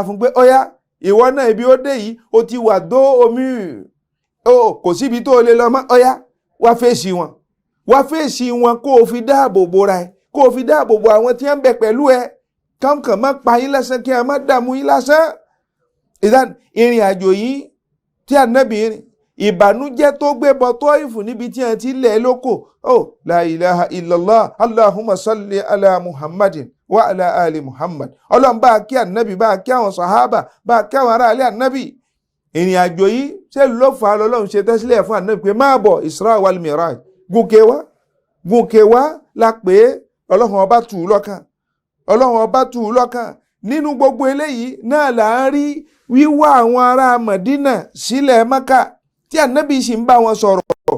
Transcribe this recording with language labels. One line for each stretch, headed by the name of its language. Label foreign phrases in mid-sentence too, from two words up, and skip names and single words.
Yoruba: fún pé ọ̀yá ìwọ náà ibi ó dé yìí ó ti wà dó omi kò síbi tó lè lọ mọ́ ọ̀yá wá fèsì wọn kó o fi dáàbò bora ẹ kó o fi dáàbò bo àwọn tí wọ́n ń bẹ pẹ̀lú ẹ kàn má pa yín lásán kí a má dààmú yín lásán ìrìn àjò yìí tí ànábì rìn ìbànújẹ́ tó gbé bọ Tọ́ìfù níbi tí a ti lẹ̀ lóko
Arabic: لا إله إلا الله اللهم صل على محمد وعلى آل محمد
Yoruba: ọlọ́run bá kí ànábì bá kí àwọn sàhábà bá kí àwọn ará ilé ànábì ìrìn àjò yìí ṣé ló fà á lọ́lọ́run ṣe tẹ́sílẹ̀ fún ànábì pé máa bọ̀ Isra wal Miraj gùnkè wá la pé ọlọ́run ọba tù ú lọ́kàn nínú gbogbo eléyìí náà là ń rí wíwá àwọn ará Mádínà sílẹ̀ Mákà tí ànábì sì ń bá wọn sọ̀rọ̀